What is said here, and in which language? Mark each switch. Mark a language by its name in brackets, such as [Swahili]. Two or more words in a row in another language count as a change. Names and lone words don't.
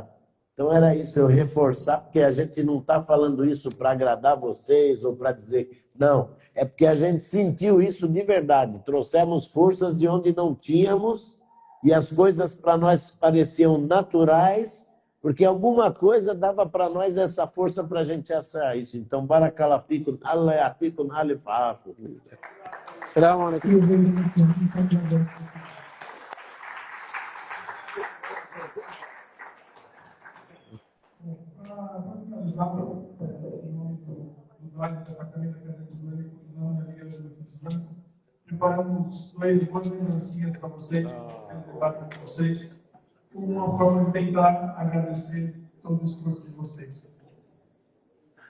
[Portuguese] Então era isso, eu reforçar, porque a gente não está falando isso para agradar vocês ou para dizer... Não, é porque a gente sentiu isso de verdade. Trouxemos forças de onde não tínhamos e as coisas para nós pareciam naturais, porque alguma coisa dava para nós essa força para a gente achar isso. Então, [Arabic] بارك الله فيكم الله يعطيكم ألف عافية. السلام عليكم. [Portuguese] Para finalizar, em nome do Departamento Acadêmico Islâmico e não da Liga Islâmica, preparamos duas lembrancinhas para vocês, para debate com vocês, como uma forma de tentar agradecer todo o esforço de vocês.